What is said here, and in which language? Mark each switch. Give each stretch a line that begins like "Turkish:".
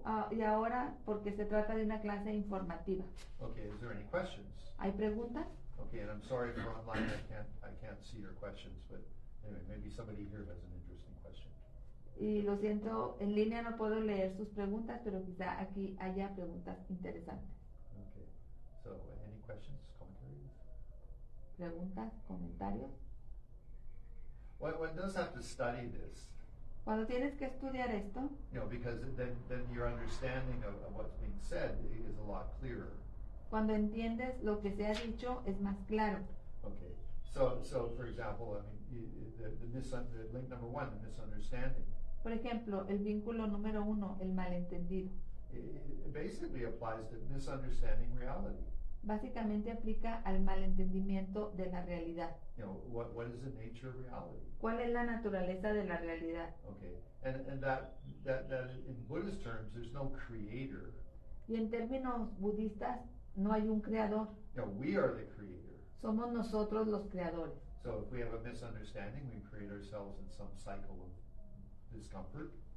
Spanish: Y ahora, porque se trata de una clase informativa.
English: Okay, is there any questions?
Spanish: ¿Hay preguntas?
English: Okay, and I'm sorry for online, I can't see your questions, but anyway, maybe somebody here has an interesting question.
Spanish: Y lo siento, en línea no puedo leer sus preguntas, pero quizá aquí haya preguntas interesantes.
English: Okay, so any questions, commentaries?
Spanish: ¿Preguntas? ¿Comentarios?
English: One does have to study this,
Spanish: Cuando tienes que estudiar esto,
English: because then your understanding of what's being said is a lot clearer.
Spanish: cuando entiendes lo que se ha dicho, es más claro.
English: Okay, so for example, I mean, the link number 1, the misunderstanding,
Spanish: Por ejemplo, el vínculo número 1, el malentendido.
English: it basically applies to misunderstanding reality.
Spanish: Básicamente aplica al malentendimiento de la realidad.
English: What is the nature of reality?
Spanish: ¿Cuál es la naturaleza de la realidad?
English: Okay, and that in Buddhist terms, there's no creator.
Spanish: Y en términos budistas, no hay un creador.
English: We are the creator.
Spanish: Somos nosotros los creadores.
English: So if we have a misunderstanding, we create ourselves in some cycle of discomfort.